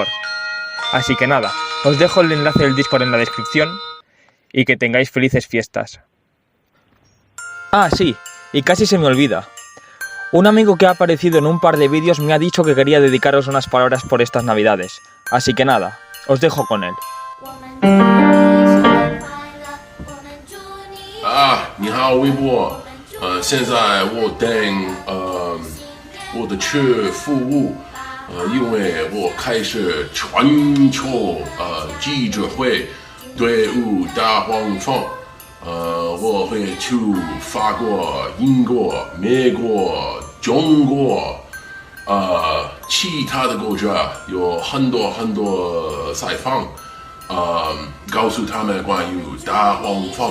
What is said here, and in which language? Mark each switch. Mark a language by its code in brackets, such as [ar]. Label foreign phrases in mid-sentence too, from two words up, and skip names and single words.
[es] Así que nada, os dejo el enlace del Discord en la descripción y que tengáis felices fiestas. Ah, sí, y casi se me olvida. Un amigo que ha aparecido en un par de vídeos me ha dicho que quería dedicaros unas palabras por estas navidades. Así que nada, os dejo con él. [zh] 你好，微博。现在我等我的车服务，因为我开始全球记者会队伍大黄蜂，我会去法国、英国、美国、中国，其他的国家有很多采访，告诉他们关于大黄蜂。